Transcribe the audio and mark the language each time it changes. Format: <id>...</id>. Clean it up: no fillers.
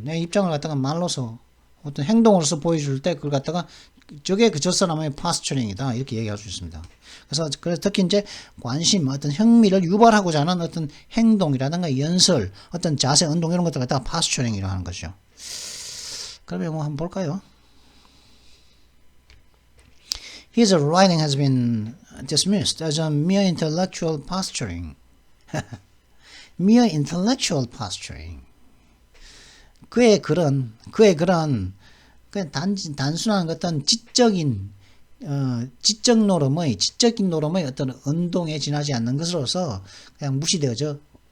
<ko>내 입장을 갖다가 말로서 어떤 행동으로서 보여줄 때 그걸 갖다가 저게 저 사람의 posturing이다 이렇게 얘기할 수 있습니다. 그래서 특히 이제 관심, 어떤 흥미를 유발하고자 하는 어떤 행동이라든가 연설, 어떤 자세, 운동 이런 것들 갖다가 posturing이라고 하는 거죠. 그러면 뭐 한번 볼까요?</ko> <en>His writing has been dismissed as a mere intellectual posturing. mere intellectual posturing.</en> <ko>그의 글은 그냥 단순한 어떤 지적인 노름의 어떤 운동에 지나지 않는 것으로서 그냥 무시되어졌습니다.</ko>